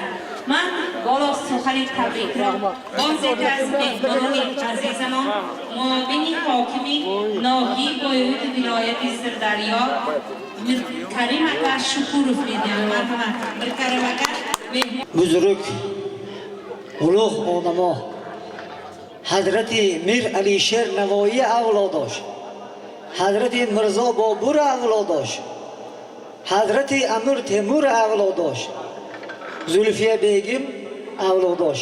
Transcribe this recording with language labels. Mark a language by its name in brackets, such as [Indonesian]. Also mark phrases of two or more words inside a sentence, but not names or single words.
[Tajik] من بالا سخن تبریک را باز یک از مهمانان عزیزمان معاون حاکمی ناحیه بایود ولایت سردریا کریم اکبر شکورov میدیم. مرحمت کریم اکبر [Uzbek] بزرگ ulug' olamo Hazrati Mir Alisher Navoiy avlodosh, Hazrati Mirzo Bobur avlodosh, Hazrati Amir Temur avlodosh, Zulfiya Begim avlodosh.